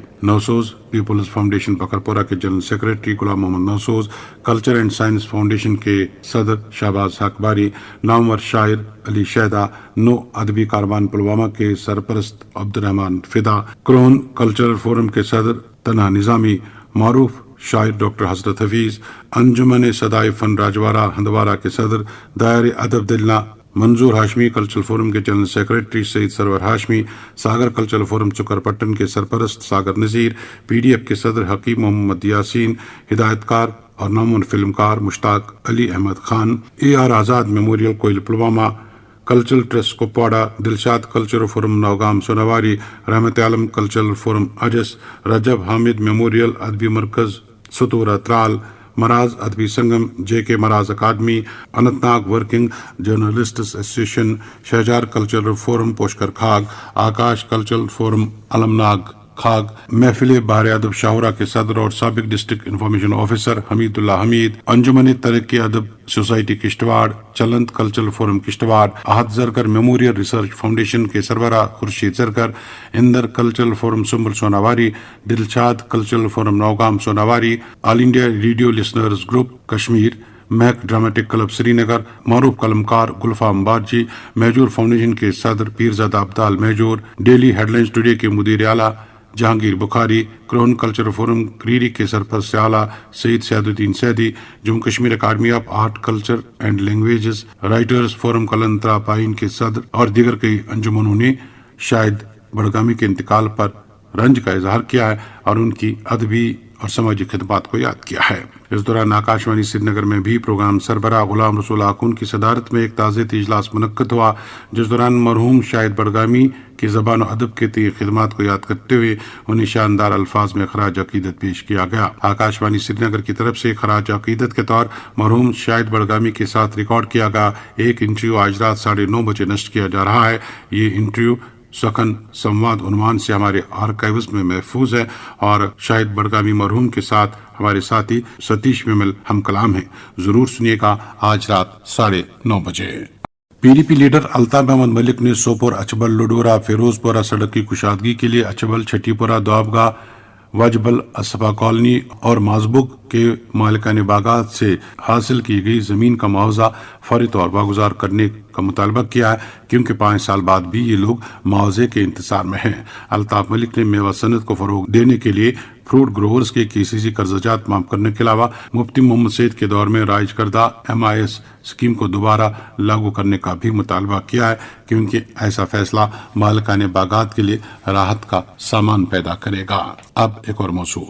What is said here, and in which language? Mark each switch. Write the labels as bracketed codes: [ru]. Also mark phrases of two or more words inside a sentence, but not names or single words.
[ur] نوسوز پیپلز فاؤنڈیشن بکرپورہ کے جنرل سیکریٹری غلام محمد نوسوز، کلچر اینڈ سائنس فاؤنڈیشن کے صدر شہباز حق باری، نامور شاعر علی شہدہ، نو ادبی کاروان پلوامہ کے سرپرست عبدالرحمان فدا، کرون کلچرل فورم کے صدر طلحہ نظامی، معروف شاعر ڈاکٹر حضرت حفیظ، انجمن صدائے فن راجوارہ ہندوارہ کے صدر، دائر ادب دلنا منظور ہاشمی، کلچرل فورم کے جنرل سیکریٹری سید سرور ہاشمی، ساگر کلچرل فورم چکر پٹن کے سرپرست ساگر نذیر، پی ڈی ایف کے صدر حکیم محمد یاسین، ہدایت کار اور نامور فلمکار مشتاق علی احمد خان، اے آر آزاد میموریل کوئل پلوامہ، کلچرل ٹرسٹ کپواڑہ، دلشاد کلچرل فورم نوگام سوناواری، رحمت عالم کلچرل فورم اجس، رجب حامد میموریل ادبی مرکز ستورہ ترال، مراز ادبی سنگم، جے کے مراز اکیڈمی، اننت ناگ ورکنگ جرنلسٹس ایسوسیشن، شہجار کلچرل فورم پوشکر کھاگ، آکاش کلچرل فورم علم ناگ کھاگ، محفل بہار ادب شاہورہ کے صدر اور سابق ڈسٹرکٹ انفارمیشن آفیسر حمید اللہ حمید، انجمن ترقی ادب سوسائٹی کشتواڑ، چلنت کلچرل فورم کشتواڑ، احد زرگر میموریل ریسرچ فاؤنڈیشن کے سربراہ خورشید زرگر، اندر کلچرل فورم سنبل سوناواری، دلشاد کلچرل فورم نوگام سوناواری، آل انڈیا ریڈیو لسنرز گروپ کشمیر، مہک ڈرامٹک کلب سری نگر، معروف قلمکار گلفام بارجی، میجور فاؤنڈیشن کے صدر پیرزادہ عبدال میجور، ڈیلی ہیڈ لائنز ٹوڈے کے مدیر اعلیٰ جہانگیر بخاری، کرون کلچرل فورم کریری کے سرپرست اعلیٰ سید سعد الدین سیدی، جموں کشمیر اکیڈمی آف آرٹ کلچر اینڈ لینگویجز، رائٹرز فورم کلنترا پائن کے صدر اور دیگر کئی انجمنوں نے شاہد بڑگامی کے انتقال پر رنج کا اظہار کیا ہے اور ان کی ادبی اور سماجی خدمات کو یاد کیا ہے۔ اس دوران آکاشوانی سری نگر میں بھی پروگرام سربراہ غلام رسول آخون کی صدارت میں ایک تعزیتی اجلاس منعقد ہوا، جس دوران مرحوم شاہد بڑگامی کی زبان و ادب کے تئیں خدمات کو یاد کرتے ہوئے انہیں شاندار الفاظ میں خراج عقیدت پیش کیا گیا۔ آکاشوانی سری نگر کی طرف سے خراج عقیدت کے طور مرحوم شاہد بڑگامی کے ساتھ ریکارڈ کیا گیا ایک انٹرویو آج رات 9:30 بجے نشر کیا جا رہا ہے۔ یہ انٹرویو سخن سمواد عنوان سے ہمارے آرکائیوز میں محفوظ ہے اور شاہد بڑگامی مرحوم کے ساتھ ہمارے ساتھی ستیش ومل ہم کلام ہیں۔ ضرور سنیے گا آج رات 9:30 بجے۔ پی ڈی پی لیڈر الطاف احمد ملک نے سوپور اچبل لڈورا فیروز پورہ سڑک کی کشادگی کے لیے اچبل چھٹی پورہ دوابگاہ وجبل اسفا کالونی اور مازبگ کے مالکان باغات سے حاصل کی گئی زمین کا معاوضہ فوری طور واگزار کرنے کا مطالبہ کیا ہے، کیونکہ 5 سال بعد بھی یہ لوگ معاوضے کے انتظار میں ہیں۔ الطاف ملک نے میوہ صنعت کو فروغ دینے کے لیے [en] fruit growers [ur] کے KCC قرضہ جات معاف کرنے کے علاوہ مفتی محمد سعید کے دور میں رائج کردہ MIS اسکیم کو دوبارہ لاگو کرنے کا بھی مطالبہ کیا ہے، کیونکہ ایسا فیصلہ مالکان باغات کے لیے راحت کا سامان پیدا کرے گا. اب ایک اور موضوع.